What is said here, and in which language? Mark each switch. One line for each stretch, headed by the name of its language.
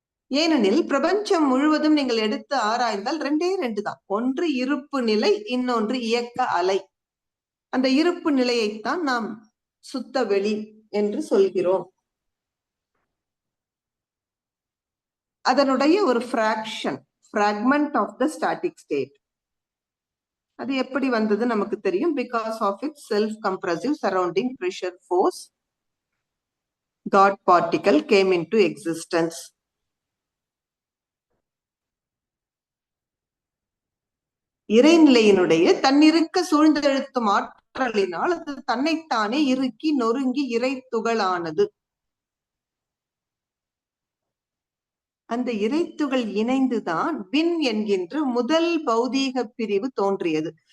Tamil: ஏனெனில் பிரபஞ்சம் முழுவதும் நீங்கள் எடுத்து ஆராய்ந்தால் 2 தான். ஒன்று இருப்பு நிலை, இன்னொன்று இயக்க அலை. அந்த இருப்பு நிலையைத்தான் நாம் சுத்த வெளி என்று சொல்கிறோம். அதனுடைய ஒரு
English: fragment of the static state.
Tamil: அது எப்படி வந்தது நமக்கு தெரியும்.
English: Because of its self-compressive surrounding pressure force, God particle came into existence.
Tamil: இறைநிலையினுடைய தன்னிருக்க சூழ்ந்தெழுத்தும் ஆற்றலினால் அது தன்னைத்தானே இறுக்கி நொறுங்கி இறை துகளானது. அந்த இறைத்துகள் இணைந்துதான் விண் என்கின்ற முதல் பௌதீக பிரிவு தோன்றியது.